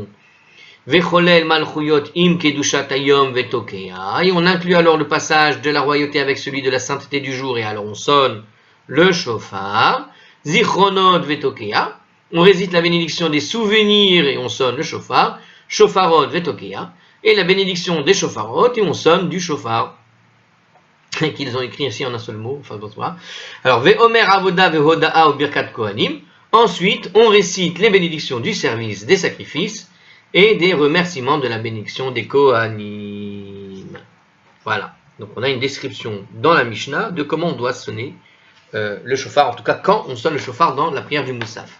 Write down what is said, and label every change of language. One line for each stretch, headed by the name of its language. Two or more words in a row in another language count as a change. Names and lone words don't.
Hebrew: וכולל מלכויות עם קדושת היום ותוקע,
French: et on inclut alors le passage de la royauté avec celui de la sainteté du jour, et alors on sonne le shofar.
Hebrew: זכרונות ותוקע,
French: on récite la bénédiction des souvenirs et on sonne le shofar.
Hebrew: שופרות ותוקע,
French: et la bénédiction des shofarot et on sonne du shofar. Qu'ils ont écrit ici en un seul mot, enfin bonsoir. Alors,
Hebrew: ואומר עבודה והודאה ברכת כהנים.
French: Ensuite, on récite les bénédictions du service des sacrifices et des remerciements de la bénédiction des kohanim. Voilà. Donc, on a une description dans la Mishnah de comment on doit sonner le shofar, en tout cas quand on sonne le shofar dans la prière du Moussaf.